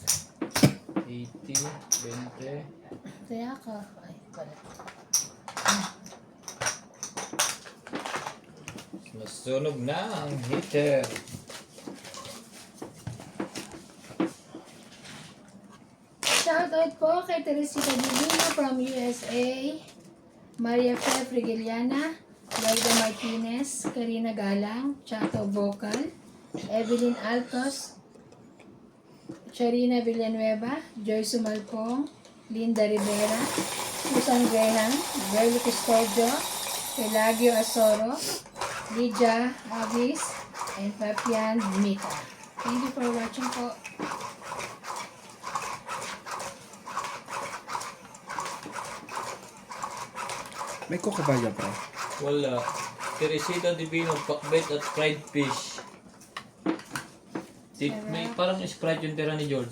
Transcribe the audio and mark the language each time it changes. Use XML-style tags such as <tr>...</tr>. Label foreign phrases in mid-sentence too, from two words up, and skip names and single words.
<tl>80, 20. kaya ako. Ay, pala. Nasunog na ang heater. Shoutout po kay Teresita Divina from USA, Maria Fe Frigiliana, Laida Martinez, Karina Galang, Chato Vocal, Evelyn Altos, Charina Villanueva, Joy Sumalpong, Linda Rivera, Susan Graham, Verly Custodio, Pelagio Asoro, Lydia Avis, and Fabian Mita.</tl> <en>Thank you for watching po.</en> <tl>May coca ba dyan, pre? Wala. Teresita Divino, pakbet at</tl> <en>fried fish.</en> <tl>May parang Sprite yung tira ni George.</tl>